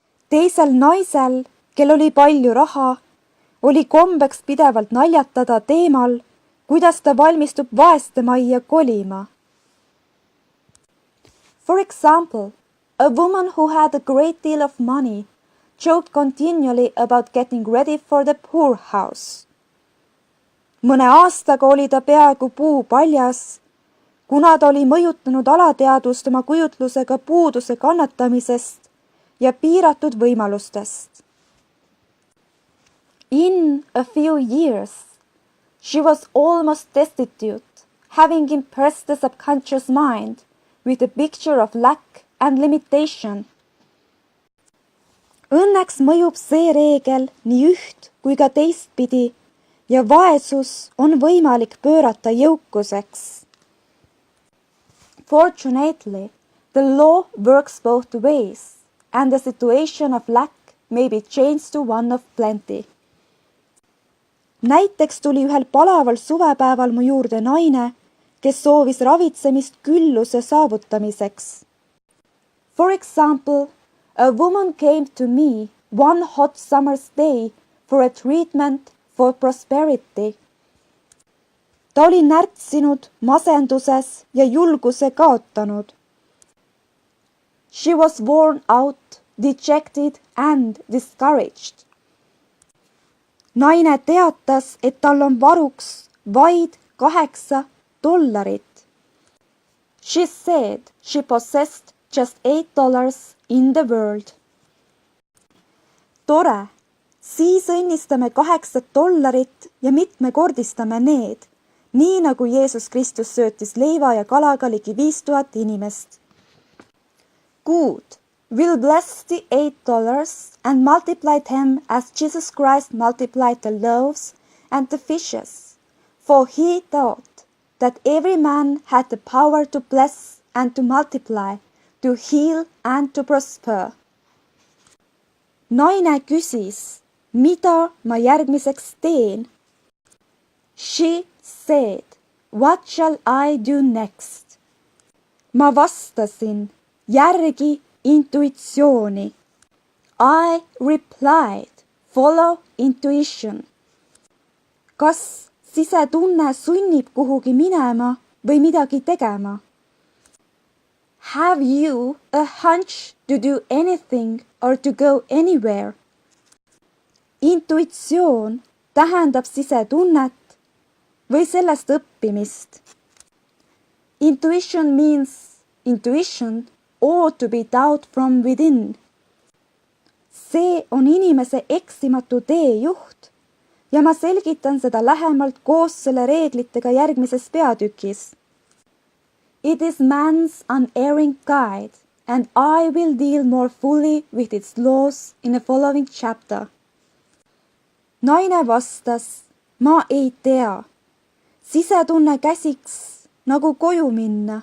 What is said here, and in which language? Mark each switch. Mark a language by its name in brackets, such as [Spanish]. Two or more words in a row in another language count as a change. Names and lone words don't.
[Estonian] Teisel naisel, kel oli palju raha, oli kombeks pidevalt naljatada teemal, kuidas ta valmistub vaeste majja kolima. [English] For example, a woman who had a great deal of money joked continually about getting ready for the poorhouse. [Estonian] Mõne aastaga oli ta peaaegu puupaljas, kuna ta oli mõjutanud alateadvust oma kujutlusega puuduse kannatamisest ja piiratud võimalustest. [English] In a few years, she was almost destitute, having impressed the subconscious mind with a picture of lack and limitation. [Estonian] Õnneks mõjub see reegel nii üht kui ka teistpidi ja vaesus on võimalik pöörata jõukuseks. [English] Fortunately, the law works both ways and the situation of lack may be changed to one of plenty. [Estonian] Näiteks tuli ühel palaval suvepäeval mu juurde naine, kes soovis ravitsemist külluse saavutamiseks. [English] For example, a woman came to me one hot summer's day for a treatment for prosperity. [Estonian] Ta oli närtsinud, masenduses ja julguse kaotanud. [English] She was worn out, dejected and discouraged. [Estonian] Naine teatas, et tal on varuks vaid $8. [English] She said she possessed just $8 in the world. [Estonian] Tore, siis õnnistame $8 ja mitmekordistame need, nii nagu Jeesus Kristus söötis leiva ja kalaga ligi 5000 inimest. [English] Good, we'll bless the $8 and multiply them as Jesus Christ multiplied the loaves and the fishes, for he thought that every man had the power to bless and to multiply, to heal and to prosper. [Estonian] Naine küsis, mida ma järgmiseks teen? [English] She said, what shall I do next? [Estonian] Ma vastasin, järgi intuitsiooni. [English] I replied, follow intuition. [Estonian] Kas sisetunne sunnib kuhugi minema või midagi tegema? [English] Have you a hunch to do anything or to go anywhere? [Estonian] Intuitsioon tähendab sisetunnet või sellest õppimist. [English] Intuition means intuition or to be taught from within. [Estonian] See on inimese eksimatu teejuht ja ma selgitan seda lähemalt koos selle reeglitega järgmises peatükis. [English] It is man's unerring guide and I will deal more fully with its laws in the following chapter. [Estonian] Naine vastas, ma ei tea. Sisetunne käsiks nagu koju minna.